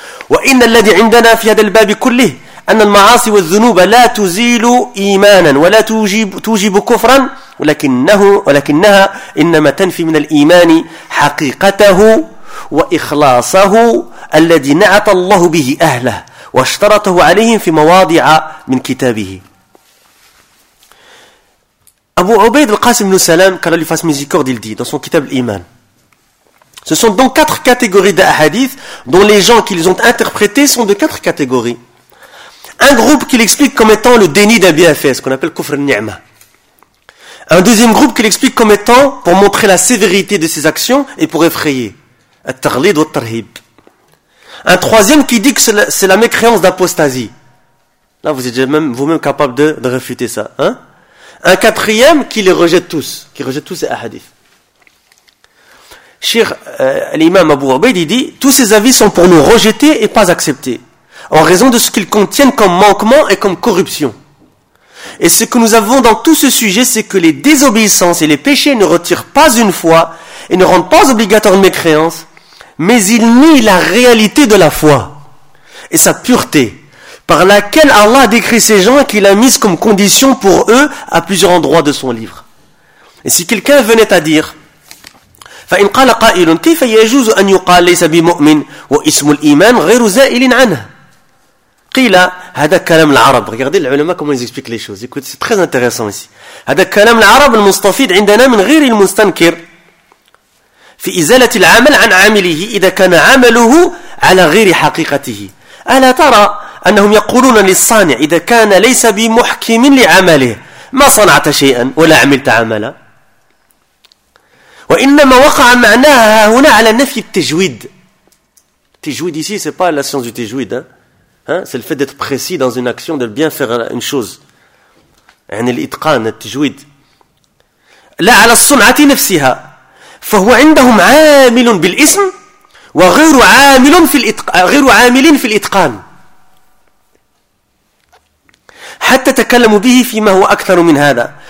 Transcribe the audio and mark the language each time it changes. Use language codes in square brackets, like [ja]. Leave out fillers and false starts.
[ar] وإن الذي عندنا في هذا الباب كله أن المعاصي والذنوب لا تزيل إيمانا ولا توجب كفرا، ولكنها إنما تنفي من الإيمان حقيقته وإخلاصه الذي نعت الله به أهله واشترطه عليهم في مواضع من كتابه. أبو عبيد القاسم بن سلام قال لي فاس ميزيكورد يلدي [fr] dans son kitab l'Iman. Ce sont donc quatre catégories d'ahadith dont les gens qui les ont interprétés sont de quatre catégories. Un groupe qu'il explique comme étant le déni d'un bienfait, ce qu'on appelle kufr al-ni'ma. Un deuxième groupe qu'il explique comme étant pour montrer la sévérité de ses actions et pour effrayer. At-taghlid wa at-tarhib. Un troisième qui dit que c'est la mécréance d'apostasie. Là, vous êtes même, vous-même capable de réfuter ça, hein. Un quatrième qui les rejette tous, qui rejette tous ces ahadiths. Cheikh l'imam Abu Ubayd, il dit, tous ces avis sont pour nous rejeter et pas accepter. En raison de ce qu'ils contiennent comme manquement et comme corruption. Et ce que nous avons dans tout ce sujet, c'est que les désobéissances et les péchés ne retirent pas une foi et ne rendent pas obligatoire une mécréance, mais ils nient la réalité de la foi et sa pureté, par laquelle Allah a décrit ces gens et qu'il a mise comme condition pour eux à plusieurs endroits de son livre. Et si quelqu'un venait à dire, [ar] فَإِنْ قَالَ قَائِلٌ كَيْفَ يَجُوزُ أَنْ يُقَالَ لَيْسَ بِمُؤْمِنْ وَإِسْمُ الْإِيمَانِ غَيْرُ زَائِلٍ عَنْهُ. قيل هذا كلام العرب. [fr] Regardez les ulama comment ils expliquent les choses. Écoute, c'est très intéressant ici. [ar] هذا كلام العرب المستفيد عندنا من غير المستنكر في إزالة العمل عن عمله إذا كان عمله على غير حقيقته. ألا ترى أنهم يقولون للصانع إذا كان ليس بمحكم لعمله ما صنعت شيئا ولا عملت عملا، وإنما وقع معناها هنا على نفي التجويد. [fr] التجويد ici c'est pas la science du تجويد hein, c'est le fait d'être précis dans une action, de bien faire une chose. [ar] يعني الإتقان التجويد لا على الصنعة نفسها. فهو عندهم عامل بالاسم وغير عامل في الإتقان، غير عامل في الإتقان حتى تكلموا به فيما هو أكثر من هذا.